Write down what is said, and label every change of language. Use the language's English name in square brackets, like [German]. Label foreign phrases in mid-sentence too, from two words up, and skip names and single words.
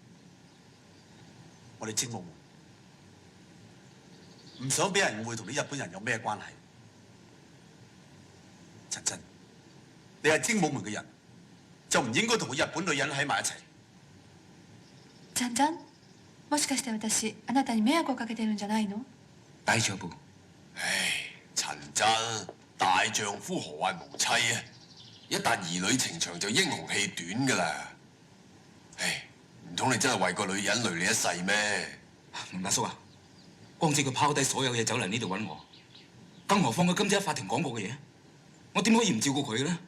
[Cantonese] 我哋精武門唔想俾人誤會同啲日本人有咩關係。陳真，你係精武門嘅人，就唔應該同個日本女人喺埋一齊。陳真， [Japanese] もしかして私あなたに迷惑をかけてるんじゃないの？大丈夫。 [Cantonese] 唉，陳真，大丈夫何謂無妻啊？一旦兒女情長就英雄氣短㗎啦！唉，唔通你真係為個女人累你一世咩？林大叔啊，光知佢拋低所有嘢走嚟呢度揾我，更何況佢今朝喺法庭講過嘅嘢，我點可以唔照顧佢咧？